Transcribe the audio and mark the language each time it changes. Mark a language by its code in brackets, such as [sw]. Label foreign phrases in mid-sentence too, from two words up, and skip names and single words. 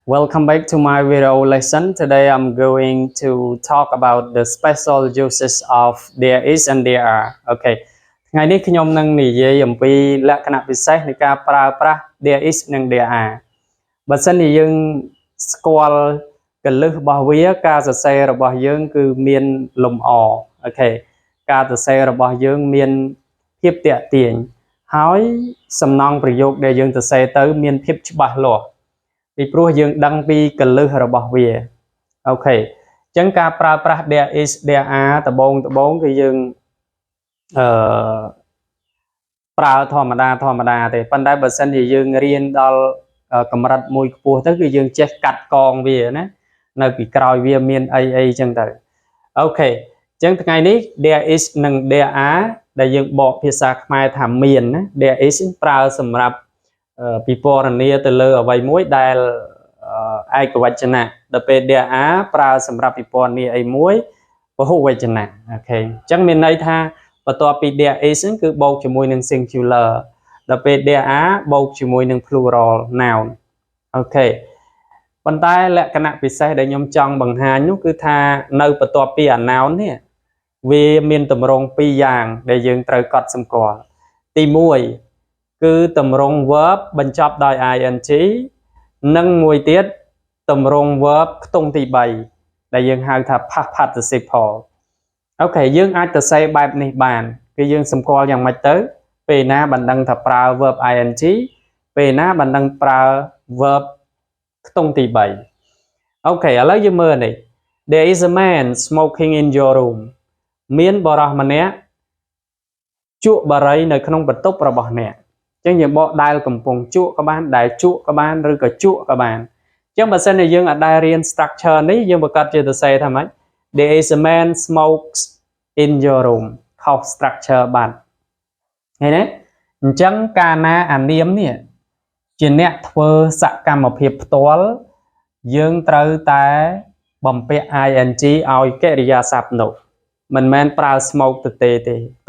[en] Welcome back to my video lesson. Today I'm going to talk about the special uses of there is and there are. [km] Okay. ថ្ងៃនេះខ្ញុំនឹងនិយាយអំពីលក្ខណៈពិសេសនៃការប្រើប្រាស់ [en] there is [km] និង [en] there are [km] បើសិនជាយើងស្គាល់កលឹះរបស់វាការសរសេររបស់យើងគឺមានលំអអូខេការសរសេររបស់យើងមានភាពតាក់ទាញហើយសំណង់ប្រយោគដែលយើងសរសេរទៅមានភាពច្បាស់លាស់ពីព្រោះយើងដឹងពីកលឹះរបស់វាអូខេអញ្ចឹងការប្រើប្រាស់ [en] there is there are [km] ដំបូងគឺយើង ប្រើធម្មតាទេប៉ុន្តែបើសិនជាយើងរៀនដល់កម្រិតមួយខ្ពស់ទៅគឺយើងចេះកាត់កងវាណានៅពីក្រោយវាមានអីអញ្ចឹងទៅអូ ខេអញ្ចឹងថ្ងៃនេះ [en] there is [km] និង [en] there are [km] ដែលយើងបកភាសាខ្មែរថាមានណា [en] there is [km] ប្រើសម្រាប់ពិពណ៌ នាទៅលើអ្វីមួយដែលឯកវចនៈដល់ពេល [en] there are [km] ប្រើសម្រាប់ពិពណ៌នាអីមួយពហុវចនៈអូខេអញ្ចឹងមានន័យថាបន្ទាប់ពី [en] there is [km] គឺបូកជាមួយនឹង singular ដល់ពេល [en] there are [km] បូកជាមួយនឹង [en] plural noun [km] អូខេប៉ុន្តែលក្ខណៈពិសេសដែលខ្ញុំចង់បង្ហាញនោះគឺថានៅបន្ទាប់ពី noun នេះវាមានទម្រង់ពីរយ៉ាងដែលយើងត្រូវកត់សម្គាល់ទី 1គឺទម្រង់ verb បញ្ចប់ដោយ ing និងមួយទៀតទម្រង់ verb ខ្ទង់ទី3ដែលយើងហៅថា [en] past participle [km] អូខេយើងអាចទៅសេបែបនេះបានគឺយើងសម្គាល់យ៉ាងម៉េចទៅពេលណាបណ្ដឹងថាប្រើ [en] verb ing [km] ពេលណាបណ្ដឹងប្រើ verb ខ្ទង់ទី 3អូខេឥឡូវយើងមើលនេះ [en] There is a man smoking in your room [km] មានបរិសម្នាក់ជក់បារីនៅក្នុងបន្ទប់របស់អ្នកអញ្ចឹងយើងបកដែលកំពុងជក់ក៏បានដែលជក់ក៏បានឬក៏ជក់ក៏បានអញ្ចឹងបើសិន ជាយើងអត់ដែលរៀន structure នេះយើងប្រកាសជាទៅសេថាម៉េច [en] There is a man smokes in your room [km] ខុស structure បាត់ឃើញទេអញ្ចឹងកាលណាអានាមនេះ ជាអ្នកធ្វើសកម្មភាពផ្ទាល់យើងត្រូវតែបំពាក់ ing ឲ្យកិរិយាសព្ទនោះមិនមែនប្រើ smoke ទេតោះ